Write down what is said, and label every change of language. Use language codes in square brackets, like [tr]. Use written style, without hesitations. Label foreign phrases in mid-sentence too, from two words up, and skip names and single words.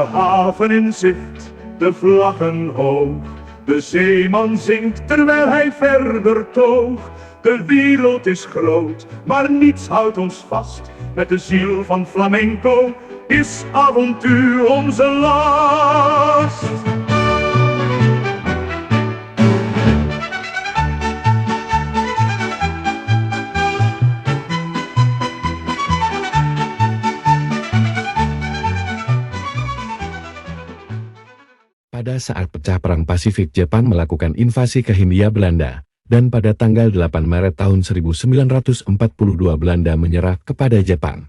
[nl] De haven in zicht, de vlaggen hoog. De zeeman zingt terwijl hij verder toog. De wereld is groot, maar niets houdt ons vast. Met de ziel van flamenco is avontuur onze last. [id] Pada saat pecah Perang Pasifik, Jepang melakukan invasi ke Hindia Belanda, dan pada tanggal 8 Maret tahun 1942 Belanda menyerah kepada Jepang.